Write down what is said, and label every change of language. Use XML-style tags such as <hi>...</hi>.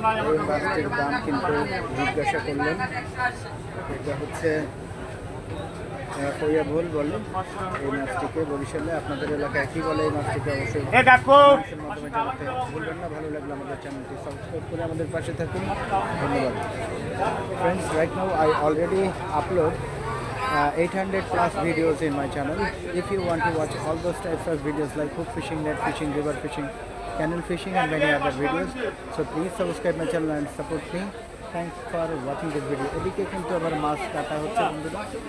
<bn>এই মাছটির দাম কিন্তু জিজ্ঞাসা করলেন, এটা হচ্ছে কইয়া ভুল বলে এই মাছটিকে বরিশালে, আপনাদের এলাকায় কী বলে এই মাছটিকে অবশ্যই মাধ্যমে জানাতে ভুলবেন না। ভালো লাগলো আমাদের চ্যানেলটি সাবস্ক্রাইব করে আমাদের পাশে থাকুন। ধন্যবাদ।</bn> <en>Friends, right now I already upload 800 plus videos in my channel. If you want to watch all those types of videos like hook fishing, net fishing, river fishing, canal fishing and many other videos, so please subscribe my channel and support me. Thanks for watching this video.</en> <bn>এদিকে কিন্তু আবার মাছ কাটা হচ্ছে বন্ধুরা।</bn>